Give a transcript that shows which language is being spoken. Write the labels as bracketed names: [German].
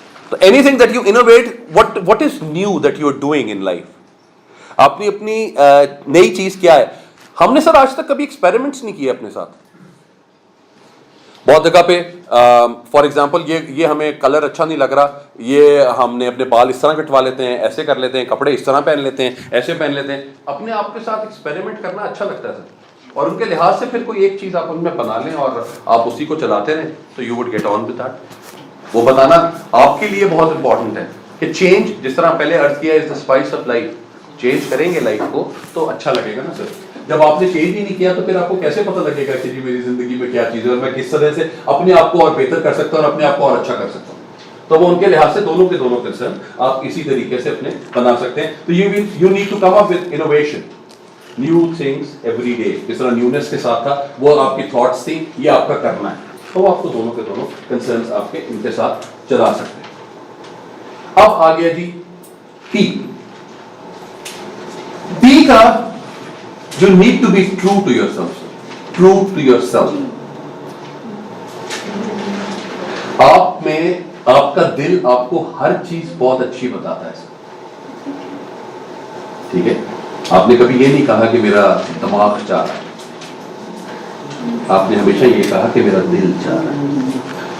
[English] تو anything that you innovate, what is new that you are doing in life. [Urdu] آپ نے اپنی نئی چیز کیا ہے. ہم نے سر آج تک کبھی ایکسپیریمنٹس نہیں کیے اپنے ساتھ. بہت جگہ پہ فار ایگزامپل یہ ہمیں کلر اچھا نہیں لگ رہا, یہ ہم نے اپنے بال اس طرح کٹوا لیتے ہیں, ایسے کر لیتے ہیں, کپڑے اس طرح پہن لیتے ہیں, ایسے پہن لیتے ہیں. اپنے آپ کے ساتھ ایکسپیریمنٹ کرنا اچھا لگتا ہے سر, اور ان کے لحاظ سے پھر کوئی ایک چیز آپ ان میں بنا لیں اور آپ اسی کو چلاتے رہیں, تو [English] You would get on with that. [Urdu] وہ بتانا آپ کے لیے بہت امپورٹنٹ ہے کہ چینج, جس طرح پہلے عرض کیا, [English] Is the spice of life. [Urdu] Change کریں گے لائف کو تو اچھا لگے گا نا سر. جب آپ نے چینج ہی نہیں کیا تو پھر آپ کو کیسے پتہ لگے گا کہ جی میری زندگی میں کیا چیز ہے, اور میں کس طرح سے اپنے آپ کو اور بہتر کر سکتا ہوں اور اپنے آپ کو اور اچھا کر سکتا ہوں. تو وہ ان کے لحاظ سے دونوں کے دونوں کنسرن آپ اسی طریقے سے اپنے بنا سکتے ہیں. [English] تو you need to come up with innovation, new things every day. [Urdu] جس طرح نیونیس کے ساتھ تھا وہ آپ کی تھاٹس تھی, یہ آپ کا کرنا ہے, تو آپ کو دونوں کے دونوں کنسرنس آپ کے ان کے ساتھ چلا سکتے ہیں. اب آ گیا جی پی. پی کا [English] you need to be true to yourself. True to yourself. [Urdu] آپ میں آپ کا دل آپ کو ہر چیز بہت اچھی بتاتا ہے. ٹھیک ہے, آپ نے کبھی یہ نہیں کہا کہ میرا دماغ چاہ رہا ہے, آپ نے ہمیشہ یہ کہا کہ میرا دل چاہ رہا ہے.